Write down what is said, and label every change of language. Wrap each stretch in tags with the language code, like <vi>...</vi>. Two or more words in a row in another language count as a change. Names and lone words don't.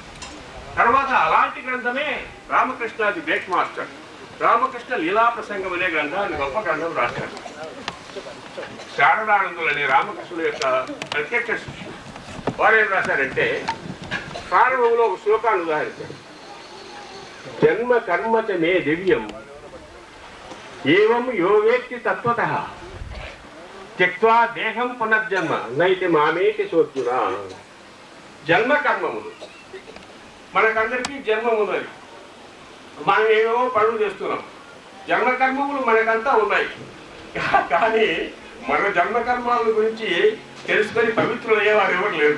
<te>తర్వాత అలాంటి గ్రంథమే రామకృష్ణాది</te> <en>great master</en> <te>రామకృష్ణ లీలా ప్రసంగం అనే గ్రంథాన్ని గొప్ప గ్రంథం రాశారు. శారదానందులు అనే రామకృష్ణుల యొక్క ప్రత్యక్ష శిష్యులు వారు ఏం రాశారంటే, ప్రారంభంలో ఒక శ్లోకాన్ని ఉదాహరించారు.</te> <sa>జన్మ కర్మచ మే దివ్యం ఏవం యో వేత్తి తత్వతః త్యక్త్వా దేహం పునర్జన్మ నైతి మామేతి సోత్యునా.</sa> <te>జన్మ కర్మములు, మనకందరికీ జన్మమున్నది. మనం ఏమేమో పనులు చేస్తున్నాం. జన్మకర్మములు మనకంతా ఉన్నాయి. కానీ మన జన్మకర్మాల గురించి తెలుసుకొని పవిత్రులు అయ్యేవారు ఎవరు లేరు.</te>